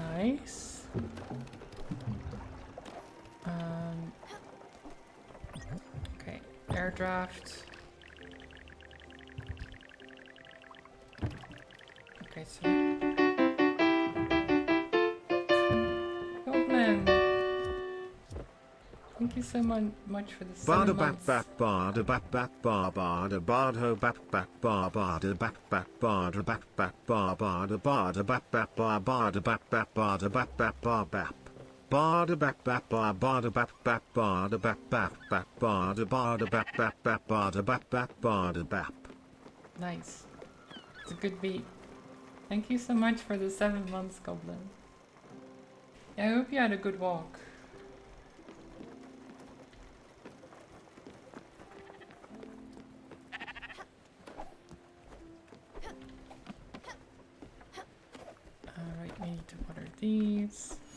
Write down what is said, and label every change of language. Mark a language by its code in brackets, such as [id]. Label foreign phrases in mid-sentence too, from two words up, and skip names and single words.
[en] Nice. Okay, air draft. Okay, so Goblin, thank you so much for the 7 Barda bap months. bap barda bap bap bar barda bard ho bap bap bar barda bap bap barda bap bap bar barda barda bap bap bar barda bap bap barda bap bap bar bap. Barda bap bap bar barda bap bap barda bap bap bap barda bap bap bap barda bap bap barda bap. Nice. It's a good beat. Thank you so much for the 7 months, Goblin. Yeah, I hope you had a good walk. Alright, we need to water these.